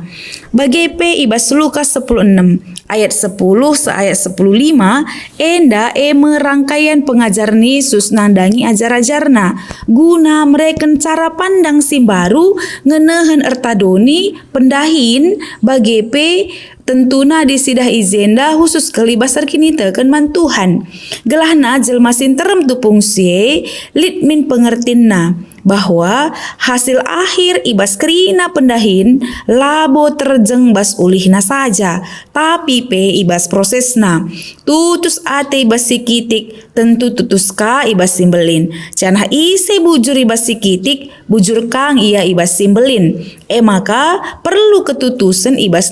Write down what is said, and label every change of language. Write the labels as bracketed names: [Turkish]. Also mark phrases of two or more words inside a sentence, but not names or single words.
[Batak Karo] Bagepe ibas Lukas 16 ayat 10 ayat 15 enda merangkaian pengajar Yesus nandangi ajar-ajarna guna mereken [Indonesian] cara pandang [Batak Karo] simbaru ngenehen ertadoni pendahin bagepe tentuna disidah izenda khusus kelibasar kini teken man Tuhan. Gelahna jelma sinterem tupung sie litmin pengertinna [Indonesian] bahwa hasil akhir [Batak Karo] ibas kerina pendahin labo terjeng bas ulihna saja tapi pe ibas prosesna tutus ate ibas sikitik tentu tutuska ibas simbelin canah ise bujur ibas sikitik bujur kang ia ibas simbelin maka perlu ketutusan ibas